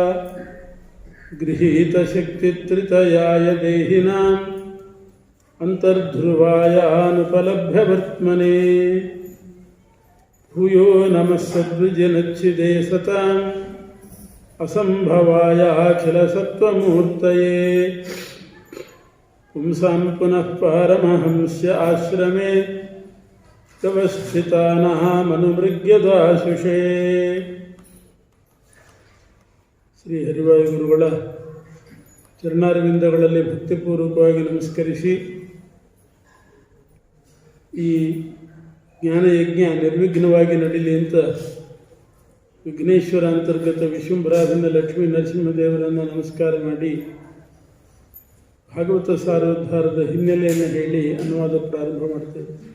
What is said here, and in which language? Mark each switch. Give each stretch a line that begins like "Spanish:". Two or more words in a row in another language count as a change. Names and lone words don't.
Sanskrit: गृहीतशक्तित्रितयाय देहिनाम् अन्तर्ध्रुवायानुपलभ्यवर्त्मने भूयो नमः सद्विजनच्छिदे सताम् असम्भवायाखिलसत्त्वमूर्तये पुंसां पुनः पारमहंस्य आश्रमे व्यवस्थितानामनुमृग्यदाशुषे।
Kannada: ಶ್ರೀ ಹರಿವಾಯು ಗುರುಗಳ ಚರಣಾರವಿಂದಗಳಲ್ಲಿ ಭಕ್ತಿಪೂರ್ವಕವಾಗಿ ನಮಸ್ಕರಿಸಿ, ಈ ಜ್ಞಾನಯಜ್ಞ ನಿರ್ವಿಘ್ನವಾಗಿ ನಡೀಲಿ ಅಂತ ವಿಘ್ನೇಶ್ವರ ಅಂತರ್ಗತ ವಿಶ್ವಂಭರಾಧನ ಲಕ್ಷ್ಮೀ ನರಸಿಂಹದೇವರನ್ನು ನಮಸ್ಕಾರ ಮಾಡಿ ಭಾಗವತ ಸಾರೋದ್ಧಾರದ ಹಿನ್ನೆಲೆಯನ್ನು ಹೇಳಿ ಅನುವಾದ ಪ್ರಾರಂಭ ಮಾಡ್ತೇವೆ.